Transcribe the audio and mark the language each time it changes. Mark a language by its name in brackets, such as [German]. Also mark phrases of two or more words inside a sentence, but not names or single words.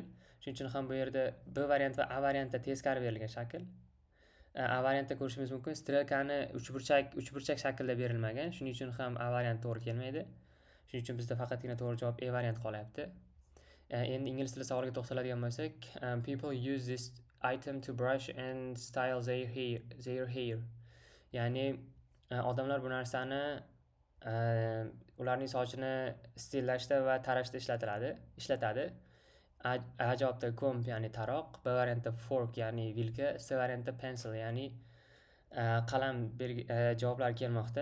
[Uzbek] Shuning uchun ham bu yerda B variant va A variantda teskari berilgan shakl. A variantda ko'rishimiz mumkin, strelkani uchburchak shaklda berilmagan. Shuning uchun ham A variant to'g'ri kelmaydi. Shuning uchun bizda faqatgina to'g'ri javob E variant qolyapti. Endi ingliz tili savoliga to'xtaladigan bo'lsak, [English] people use this item to brush and style their hair. [Uzbek] Ya'ni odamlar bu narsani ularning sochini stillashda va tarashda ishlatadi. A javobda comb, ya'ni taroq, B variantda fork, ya'ni vilka, C variantda pencil, ya'ni qalam javoblar kelmoqda.